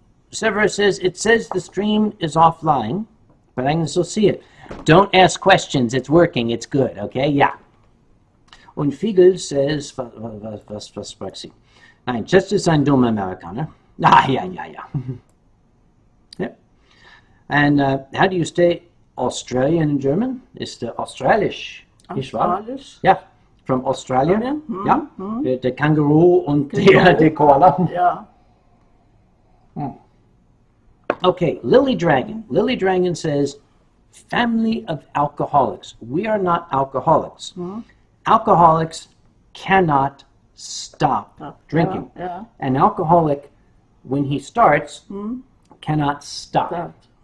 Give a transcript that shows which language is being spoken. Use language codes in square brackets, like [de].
[en] Severus says, it says the stream is offline, but I can still see it. Don't ask questions, it's working, it's good, okay? Yeah. [de] Und Fiegel says, was fragt sie? Nein, Chester ist ein dummer Amerikaner. [en] Yeah. Yep. And how do you say Australian in German? [de] Ist Australisch. Australisch? Ja, [en] from Australia. [de] Ja, der Känguru und der Koala. Ja. [en] Okay, Lily Dragon. Lily Dragon says, family of alcoholics. We are not alcoholics. Alcoholics cannot stop drinking. Yeah. An alcoholic, when he starts, cannot stop.